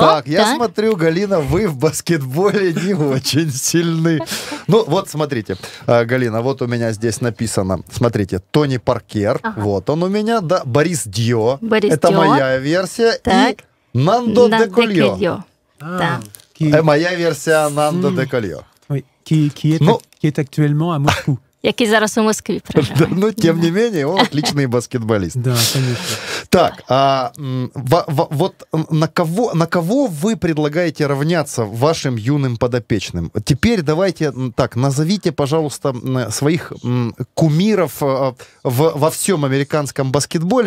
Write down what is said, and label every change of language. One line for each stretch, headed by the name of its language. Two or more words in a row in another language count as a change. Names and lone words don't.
Russian: Так, я смотрю, Галина, вы в баскетболе не очень сильны. Ну, вот, смотрите, Галина, вот у меня здесь написано, смотрите, Тони Паркер, вот он у меня, да, Борис Дьо, это моя версия, так. И Нандо де Кольо. Моя версия Нандо де Кольо.
French: Qui est actuellement à Moscou.
Ukrainian: Який зараз у Москві проживає.
Russian: Но, тем не менее, он отличный баскетболист. Да, конечно. Так, вот на кого вы предлагаете равняться вашим юным подопечным? Теперь давайте, так, назовите, пожалуйста, своих кумиров во всем американском баскетболе.